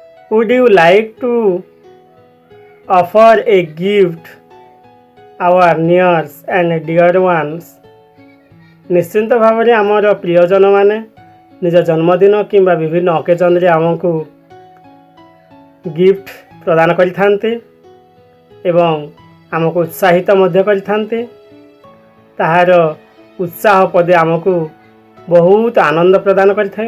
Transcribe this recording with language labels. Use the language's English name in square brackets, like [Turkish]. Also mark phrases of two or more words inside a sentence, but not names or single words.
[English] Would you like to offer a gift our nears and dear ones? [Odia] ନିଶ୍ଚିନ୍ତ ଭାବରେ ଆମର ପ୍ରିୟଜନମାନେ ନିଜ ଜନ୍ମଦିନ କିମ୍ବା ବିଭିନ୍ନ ଅକେଜନରେ ଆମକୁ ଗିଫ୍ଟ ପ୍ରଦାନ କରିଥାନ୍ତି ଏବଂ ଆମକୁ ଉତ୍ସାହିତ ମଧ୍ୟ କରିଥାନ୍ତି। ତାହାର ଉତ୍ସାହ ପଦେ ଆମକୁ ବହୁତ ଆନନ୍ଦ ପ୍ରଦାନ କରିଥାଏ।